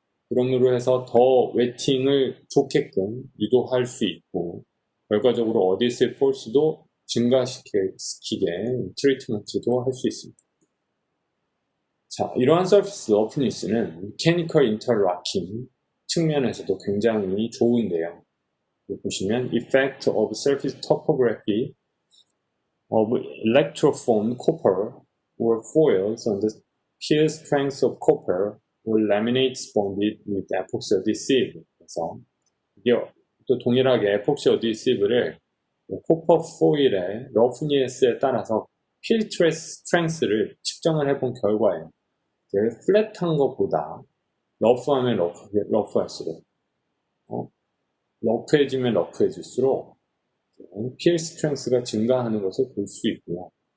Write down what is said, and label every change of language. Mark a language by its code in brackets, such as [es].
[ko] 그럼으로 해서 더 웨팅을 좋게끔 유도할 수 있고, 결과적으로 어디스의 포스도 증가시키게 트리트먼트도 할 수 있습니다. 자, 이러한 서피스 러프니스는 미케니컬 인터락팅 측면에서도 굉장히 좋은데요. [en] 보시면 Effect of Surface Topography of Electroformed Copper or Foils on the Peel Strength of Copper or Laminates Bonded with Epoxy Adhesive. [ko] 그래서 이게 또 동일하게 에폭시 어디시브를 코퍼 포일의 러프니스에 따라서 필 스트렝스를 측정을 해본 결과예요. 플랫한 것보다 러프하면 러프할수록 러프해지면 러프해질수록 필 스트렝스가 증가하는 것을 볼 수 있고요.